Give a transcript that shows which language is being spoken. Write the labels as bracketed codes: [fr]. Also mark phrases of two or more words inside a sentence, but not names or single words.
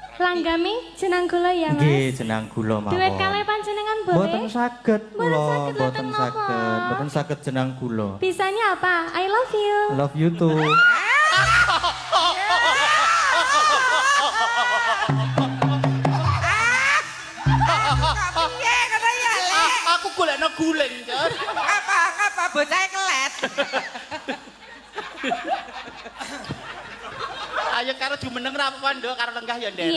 [jv] Langgami jenang kula ya, Mas. Nggih, jenang kula mawon. Duet kalih panjenengan boleh? Mboten saged Mboten kula, saged, mboten mboten saged. napa. Mboten saged jenang kula. [id] Bisanya apa? [en] I love you. Love you too. [jv] Piye ngono ya, Lek? Aku golekno guling, Jon. Ngapa bocah kelet? Ayo karo jumeneng ra apa-apa, Nduk, karo lenggah ya nderek.